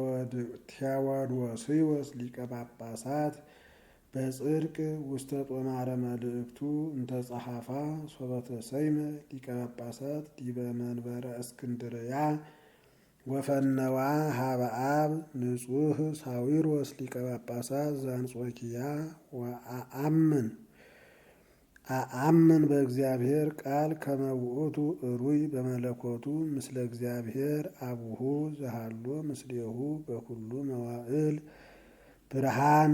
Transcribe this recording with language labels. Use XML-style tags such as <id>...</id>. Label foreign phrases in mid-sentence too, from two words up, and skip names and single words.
<gez>ቴዎዶስዮስ ሊቀ ጳጳሳት በጽድቅ ውስተ ጦማረ መልእክቱ እንተጸሐፋ ሶበተ ሰይመ ሊቀ ጳጳሳት ዲበ መንበረ እስክንድርያ ወፈነዋ ሀበ አብ ንጹሕ ሳዊሮስ ሊቀ ጳጳሳት ዘአንጾኪያ አአምን በእግዚአብሔር ቃል ከመ ውእቱ እሩይ በመለኮቱ ምስለ እግዚአብሔር አቡሁ ዘሃሎ ምስሌሁ በኩሉ መዋዕል ብርሃን</gez>